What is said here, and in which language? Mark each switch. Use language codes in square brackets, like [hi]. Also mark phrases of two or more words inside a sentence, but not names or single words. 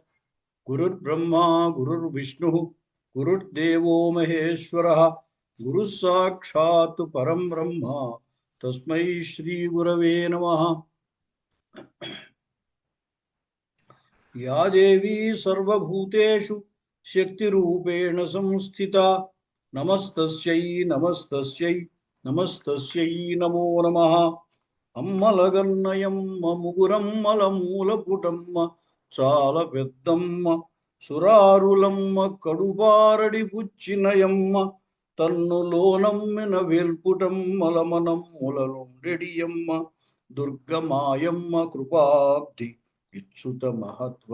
[sa] गुरुर्ब्रह्मा गुरुर्विष्णुः गुरुर्देवो महेश्वरः गुरुः साक्षात् परं ब्रह्म तस्मै श्रीगुरवे नमः। या देवी सर्वभूतेषु शक्तिरूपेण संस्थिता नमस्तस्यै नमस्तस्यै नमस्तस्यै नमो नमः। [te] అమ్మలగన్నయమ్మ ముగురమ్మలమూలపుటమ్మ చాల పెద్దమ్మ సురారులమ్మ కడుబారడి పుచ్చినయమ్మ తన్నులోనమ్మిన వేల్పుటమ్మలమనమ్ములలుండెడియమ్మ దుర్గమాయమ్మ కృపాబ్ది ఇచ్చుత మహత్వ